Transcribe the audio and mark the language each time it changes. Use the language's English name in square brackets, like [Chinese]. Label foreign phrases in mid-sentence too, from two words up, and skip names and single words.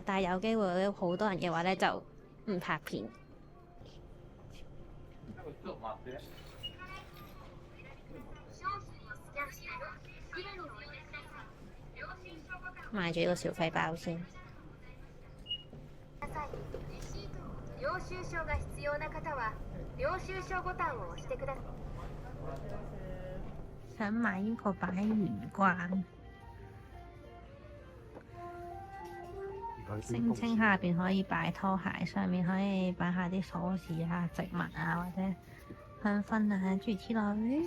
[Cantonese] 但係有機會咧，好多人嘅話咧就唔拍片。買咗呢個小費包先。 [Japanese] 領収書が必要な方は領収書ボタンを押してください。 [Cantonese] 想買呢個擺玄關，聲稱下邊可以擺拖鞋，上面可以擺下啲鎖匙啊、植物啊或者香薰啊諸如此類。